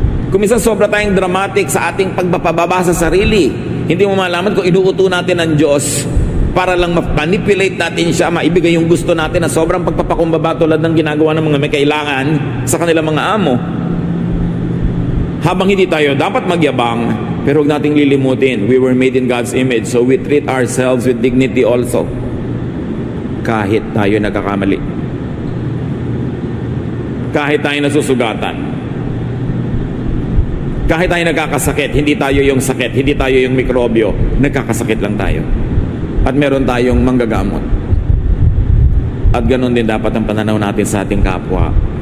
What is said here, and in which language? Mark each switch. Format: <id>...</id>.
<tl>Kung minsan sobra tayong dramatic sa ating pagpapababa sa sarili, hindi mo malaman kung inuuto natin ng Diyos para lang ma-manipulate natin siya, maibigay yung gusto natin na sobrang pagpapakumbaba tulad ng ginagawa ng mga may kailangan sa kanilang mga amo. Habang hindi tayo dapat magyabang, pero huwag nating lilimutin,</tl> <en>we were made in God's image, so we treat ourselves with dignity also.</en> <tl>Kahit tayo nagkakamali. Kahit tayo nasusugatan. Kahit tayo nagkakasakit, hindi tayo yung sakit, hindi tayo yung mikrobyo, nagkakasakit lang tayo. At meron tayong manggagamot. At ganun din dapat ang pananaw natin sa ating kapwa.</tl>